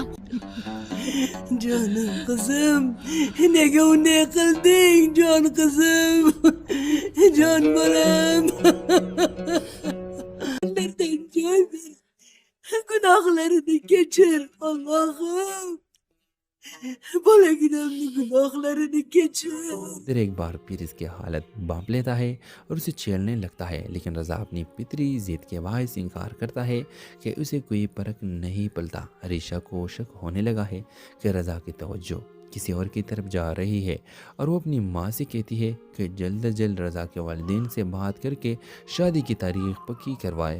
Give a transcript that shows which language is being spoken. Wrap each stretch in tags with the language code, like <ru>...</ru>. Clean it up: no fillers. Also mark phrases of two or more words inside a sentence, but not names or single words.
<uz>Jonim qizim, nega unday qilding, jon qizim? Jon bolam. Nerdan joy ber. Gunohlarini kechir, Allohim. Bolaginamni gunohlarini kechir.</uz> <ur>ایک بار پھر اس کی حالت بانپ لیتا ہے اور اسے چھیڑنے لگتا ہے، لیکن رضا اپنی پتری ضد کے بائس انکار کرتا ہے کہ اسے کوئی فرق نہیں پڑتا. عریشہ کو شک ہونے لگا ہے کہ رضا کی توجہ کسی اور کی طرف جا رہی ہے اور وہ اپنی ماں سے کہتی ہے کہ جلد از جلد رضا کے والدین سے بات کر کے شادی کی تاریخ پکی کروائے.</ur>